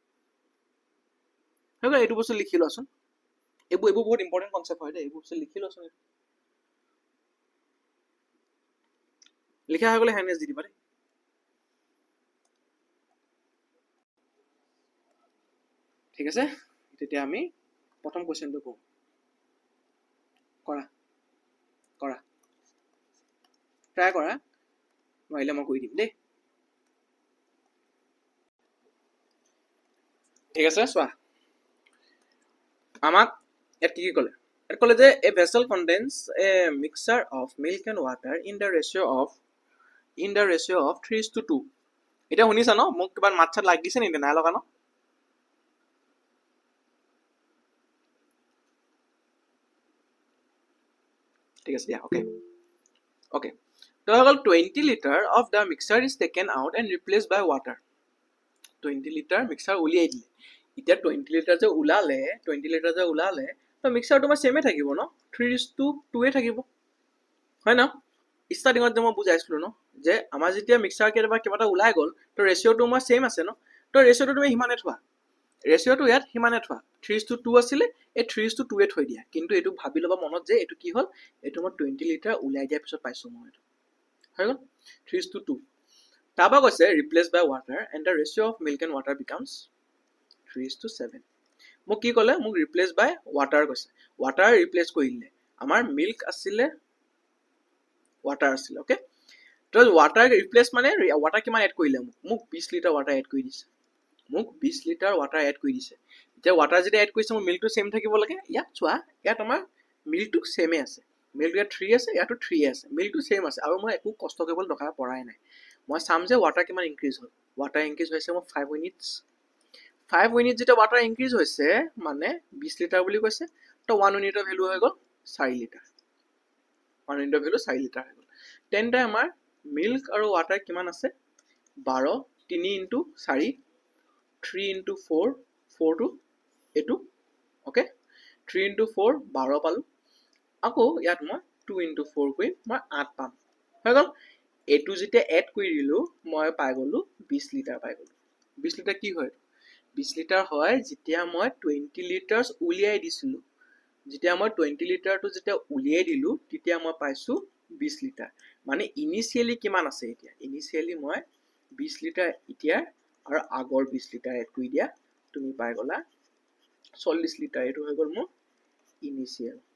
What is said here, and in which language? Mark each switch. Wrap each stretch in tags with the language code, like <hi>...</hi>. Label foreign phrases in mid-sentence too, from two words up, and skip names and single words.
<as>হেগৰা এটো বস্তু লিখি লওঁচোন এইবোৰ বহুত</as> <en>important concept</en> <as>হয় দে এইবোৰ বস্তু লিখি লওঁচোন লিখা হৈ গ'লে হ্যান্ডেজ দি দিবা দেই ঠিক আছে তেতিয়া আমি প্ৰথম কোৱেশ্চনটো কৰো কৰা ট্ৰাই কৰা নহলে মই কৈ দিম দেই ঠিক আছে চোৱা আমাক এত কি ক'লে এত ক'লে যে</as> <en>a vessel contains a mixture of milk and water in the ratio of 3:2</en> <as>এটা শুনিছা ন মোক কিবা মাতছাত লাগিছে নেকি নাই লগা ন ঠিক আছে দিয়া okay তো হ'ল</as> <en>20 liter of the mixture is taken out and replaced by water</en> <as>20 liter mixture উলিয়াই দিলে এতিয়া 20 liter যে ওলালে তো মিক্সাৰটো মই সেমে থাকিব ন 3:2 এ থাকিব হয় না ষ্টাৰ্টিংত যে মই বুজাইছিলো ন যে আমাৰ যেতিয়া মিক্সাৰ কিবাটা ওলাই গ'ল তো ৰেচিঅ'টো মই সেম আছে ন তো ৰেচিঅ'টো তুমি হিমানে থোৱা ৰেচিঅ'টো ইয়াত হিমানে থোৱা 3:2 আছিলে এই 3:2 এ থৈ দিয়া কিন্তু এটো ভাবি লবা মনত যে এটো কি হ'ল এটো মই 20 লিটাৰ উলাই দিয়া পিছত পাইছো মই এটো হৈ গ'ল 3:2 তাৰপা কৈছে</as> <en>replace by water and the ratio of milk and water becomes</en> <as>3:7 মোক কি ক'লে মোক</as> <en>replace by water</en> <as>কৈছে</as> <en>water replace</en> <as>কৰিলে আমাৰ milk আছিলে water আছিলে ওকে তো</as> <en>water replace</en> <as>মানে water কিমান এড কৰিলে মোক 20 লিটাৰ water এড কৰি দিছে মোক 20 লিটাৰ water এড কৰি দিছে এতিয়া water যদি এড কৰিছে মোৰ milk টো সেম থাকিব লাগে ইয়াত চোৱা ইয়াত আমাৰ milk টো সেমে আছে milk ইয়াত 3 আছে ইয়াতো 3 আছে milk টো সেম আছে আৰু মই একো কষ্ট কৰিব দৰকাৰ পৰাই নাই মই চাম যে water কিমান ইনক্ৰিজ হ'ল</as> <en>water increase</en> <as>হৈছে মই 5 মিনিটস 5 মিনিট যেটা</as> <en>water increase</en> <as>হৈছে মানে 20 লিটাৰ বুলি কৈছে তো 1 ইউনিটৰ ভ্যালু হৈ গ'ল 4 লিটাৰ 1 ইউনিটৰ ভ্যালু 4 লিটাৰ হৈ গ'ল তেন্তে আমাৰ milk আৰু water কিমান আছে 12 3 into 4 3 into 4 4 to এটো ওকে 3 into 4 12 পালো আকৌ ইয়াত মই 2 into 4 কৰি মই 8 পাম হৈ গ'ল এটো যেতিয়া এড কৰি দিলো মই পাই গলো 20 লিটাৰ পাই গলো 20 লিটাৰ কি হয় 20 লিটাৰ হয় যেতিয়া মই 20 লিটাৰস উলিয়াই দিছিলো যেতিয়া মই 20 লিটাৰটো যেতিয়া উলিয়াই দিলো তেতিয়া মই পাইছো 20 লিটাৰ মানে ইনিশিয়ালি কিমান আছে এতিয়া ইনিশিয়ালি মই 20 লিটাৰ এতিয়া আৰু আগৰ 20 লিটাৰ এড কৰি দিয়া তুমি পাই গলা 40 লিটাৰ এটো হৈ গল মোৰ ইনিশিয়াল</as>